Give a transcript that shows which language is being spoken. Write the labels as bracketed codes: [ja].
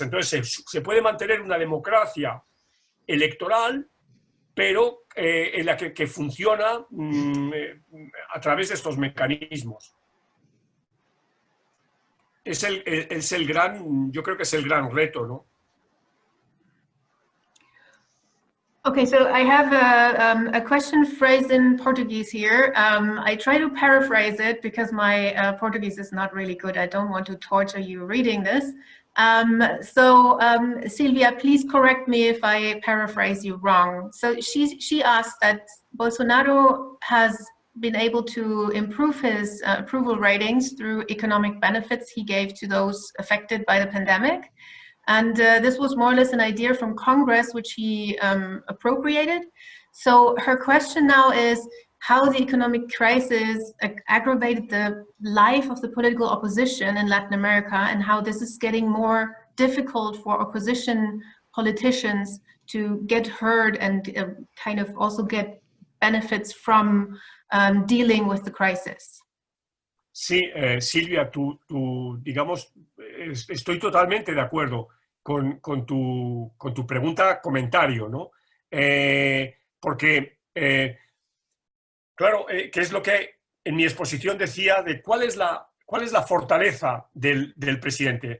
[es] Entonces, se puede mantener una democracia electoral, pero en la que funciona a través de estos mecanismos. Yo creo que es el gran reto, ¿no? [en] Okay, so I have a question phrased in Portuguese here. I try to paraphrase it because my Portuguese is not really good. I don't want to torture you reading this. Silvia, please correct me if I paraphrase you wrong. So she asked that Bolsonaro has been able to improve his approval ratings through economic benefits he gave to those affected by the pandemic. And this was more or less an idea from Congress, which he appropriated. So her question now is how the economic crisis aggravated the life of the political opposition in Latin America, and how this is getting more difficult for opposition politicians to get heard and kind of also get benefits from dealing with the crisis. [es] Sí, Silvia, tú, digamos, estoy totalmente de acuerdo con tu pregunta, comentario, ¿no? Porque, claro, ¿qué es lo que en mi exposición decía de cuál es la fortaleza del presidente.